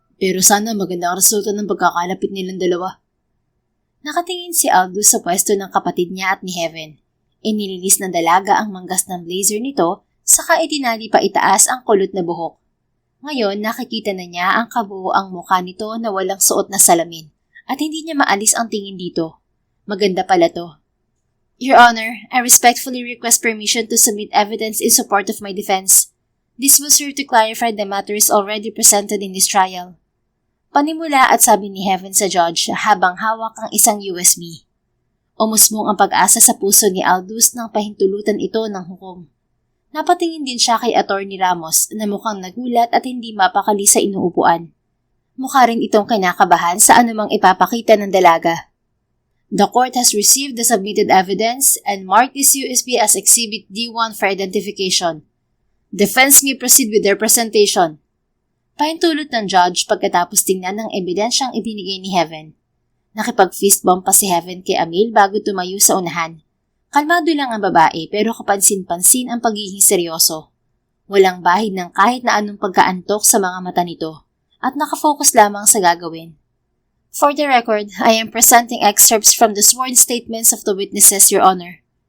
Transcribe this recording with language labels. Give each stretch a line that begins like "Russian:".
Filipino: Pero sana maganda ang resulta ng pagkakalapit nilang dalawa. Nakatingin si Aldous sa pwesto ng kapatid niya at ni Heaven. Inilinis ng dalaga ang manggas ng blazer nito, saka itinali pa itaas ang kulot na buhok. Ngayon nakikita na niya ang kabuoang mukha nito na walang suot na salamin at hindi niya maalis ang tingin dito. Maganda pala to.
English: Your Honor, I respectfully request permission to submit evidence in support of my defense. This will serve to clarify the matters already presented in this trial.
Filipino: Panimula at sabi ni Heaven sa judge habang hawak ang isang USB. Umusbong ang pag-asa sa puso ni Aldous nang pahintulutan ito ng hukom. Napatingin din siya kay Attorney Ramos na mukhang nagulat at hindi mapakali sa inuupuan. Mukha rin itong kinakabahan sa anumang ipapakita ng dalaga.
English: The court has received the submitted evidence and marked this USB as Exhibit D1 for identification. Defense may proceed with their presentation.
Filipino: Pahintulot ng judge pagkatapos tingnan ng ebidensyang ibinigay ni Heaven. Nakipag-fist bump pa si Heaven kay Amil bago tumayo sa unahan. Kalmado lang ang babae pero kapansin-pansin ang pagiging seryoso. Walang bahid ng kahit na anong pagkaantok sa mga mata nito at nakafocus lamang sa gagawin.
English: For the record, I am presenting excerpts from the sworn statements of the witnesses, Your Honor.